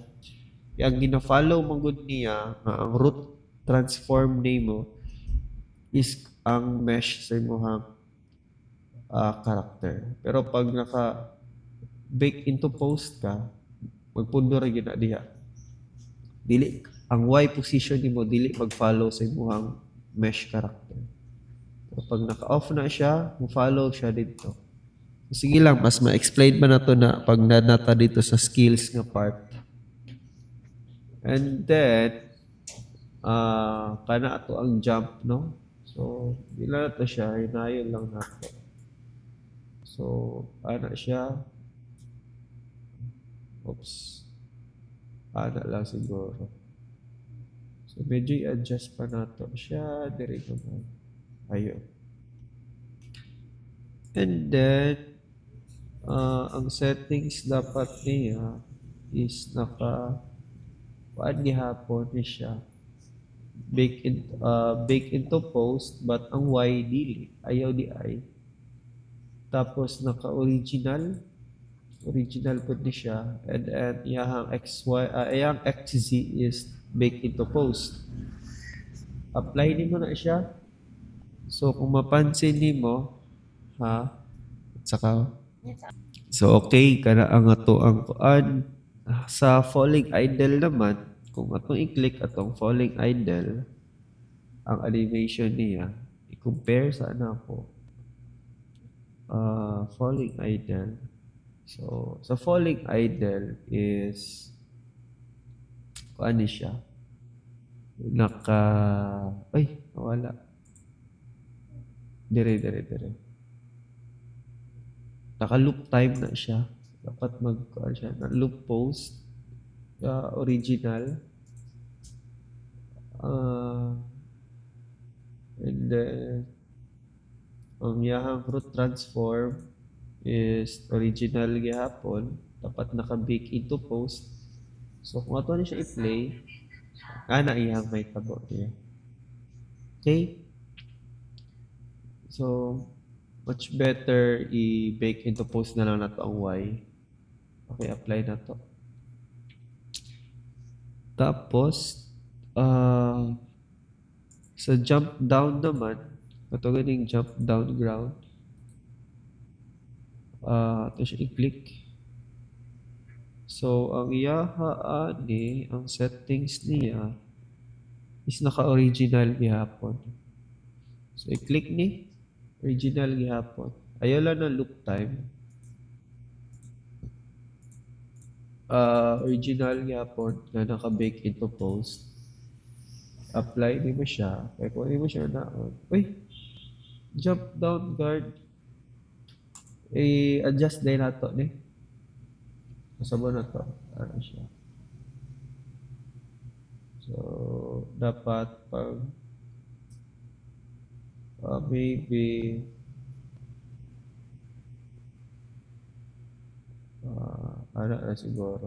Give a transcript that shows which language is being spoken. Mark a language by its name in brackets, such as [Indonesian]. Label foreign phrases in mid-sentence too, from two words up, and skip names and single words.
[Cebuano] Ang gina-follow magud niya, ang [English] root transform name [Cebuano] mo is ang mesh sa imong character. Pero pag naka- [English] bake into post [Cebuano] ka, magpundo ra gyud na diha. Dili ang [English] Y position [Cebuano] nimo dili mag-follow sa imong [English] mesh character. [Cebuano] Pero pag naka-off na siya, mo-follow siya dito. Sige lang, mas ma-explain ba na to na pag nanata dito sa skills nga part. [English] And then, [Cebuano] kana ato ang jump, no? So, ila na to siya, hinayon lang nato. So, ana siya. Oops. Ana lang siguro. So, medyo i-adjust pa nato siya. Dire naman. [English] Ayun. And then, [Cebuano] ang settings dapat niya is kuan gihapon ni siya [English] bake into post [Cebuano] but ang Y dili ayaw di ay tapos original pud ni siya and then iyang iyang XZ is [English] bake into post. [Cebuano] Apply nimo na siya. So kung mapansin nimo ha at saka so okay kana ang ato ang kuan sa [English] falling idle [Cebuano] naman kung atong i-click atong [English] falling idle [Cebuano] ang animation niya i-compare sa ko [English] falling idle. [Cebuano] So sa [English] falling idle [Cebuano] is kuan ni siya naka ay nawala dire naka [English] loop time [Cebuano] na siya dapat mag kuan siya na [English] loop post original and then [Cebuano] ang iyang [English] root transform is original [Cebuano] gihapon dapat naka- [English] bake into post. [Cebuano] So kung ato ni siya i-play, ana iyang may tabo niya. Okay? [English] So much better [Cebuano] i- [English] bake into post [Cebuano] na lang nato ang Y. Okay, apply na to. Tapos sa [English] jump down [Cebuano] naman, ito ganing [English] jump down ground. [Cebuano] Ito siya i-click. So, ang iyaha ani, ang settings niya is naka-original gihapon. So, i-click ni original gihapon. Ayaw lang na [English] loop time. [Cebuano] Original gihapon na naka- [English] bake into post. [Cebuano] Apply ni mo siya. [Filipino] Kaya kung hindi mo siya na-on. [English] Uy! Jump down guard. [Cebuano] I-adjust din nato ni. Masabo na to. Ano siya. So, dapat pag maybe ano na siguro.